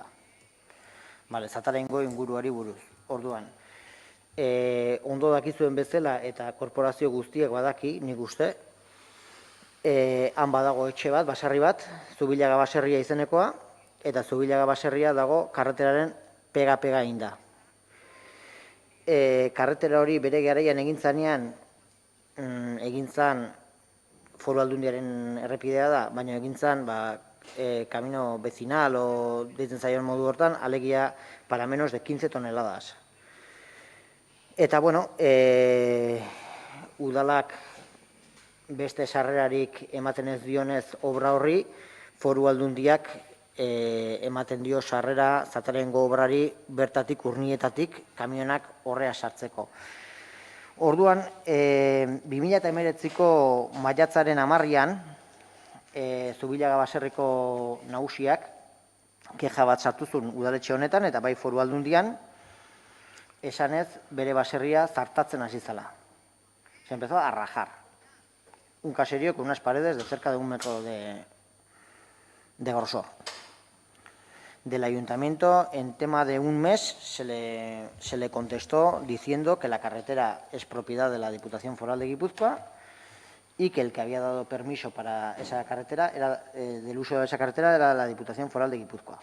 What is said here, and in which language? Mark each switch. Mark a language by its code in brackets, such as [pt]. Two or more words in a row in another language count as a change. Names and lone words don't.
[eu] Zatarengo inguruari buruz. Orduan, ondo dakizuen bezala eta korporazio guztiek badaki, nik uste, han badago etxe bat, baserri bat, Zubillaga baserria izenekoa, eta Zubillaga baserria dago karreteraren pega-pega inda. Karretera hori bere garaian egintzan Foru Aldundiaren errepidea da, baina egintzan [es] camino vecinal [eu] o deitzen zaion modu hortan, alegia [es] para menos de 15 toneladas. [eu] Eta, bueno, udalak beste sarrerarik ematen ez dionez obra horri, Foru Aldundiak ematen dio sarrera Zatarengo obrari bertatik, Urnietatik, kamionak horrea sartzeko. Orduan, 2019ko maiatzaren 10-an, Zubillaga baserriko nagusiak keja bat sartu zuen udaletxe honetan, eta bai Foru Aldundian, esanez bere baserria zartatzen hasi zela. [es] Se empezó a rajar. Un caserío con unas paredes de cerca de 1 metro de grosor. Del ayuntamiento, en tema de un mes, se le contestó diciendo que la carretera es propiedad de la Diputación Foral de Guipúzcoa y que el que había dado permiso para esa carretera, del uso de esa carretera, era la Diputación Foral de Guipúzcoa.